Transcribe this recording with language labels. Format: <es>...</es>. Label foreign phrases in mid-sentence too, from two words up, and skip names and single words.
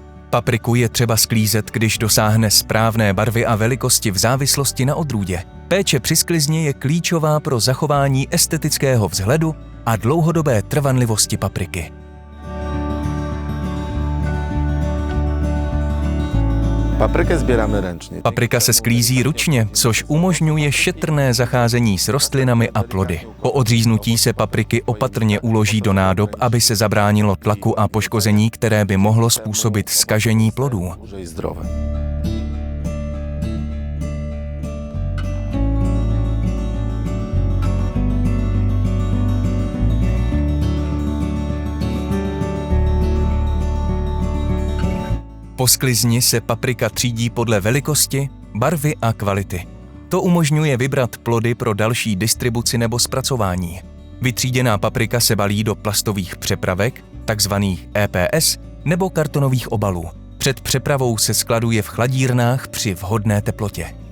<cs>Papriku je třeba sklízet, když dosáhne správné barvy a velikosti v závislosti na odrůdě. Péče při sklizni je klíčová pro zachování estetického vzhledu a dlouhodobé trvanlivosti papriky.</cs> <pl>Paprykę zbieramy ręcznie.</pl> <cs>Paprika se sklízí ručně, což umožňuje šetrné zacházení s rostlinami a plody. Po odříznutí se papriky opatrně uloží do nádob, aby se zabránilo tlaku a poškození, které by mohlo způsobit zkažení plodů.</cs> <pl>Duże i zdrowe.</pl> <cs>Po sklizni se paprika třídí podle velikosti, barvy a kvality. To umožňuje vybrat plody pro další distribuci nebo zpracování. Vytříděná paprika se balí do plastových přepravek, takzvaných EPS, nebo kartonových obalů. Před přepravou se skladuje v chladírnách při vhodné teplotě.</cs>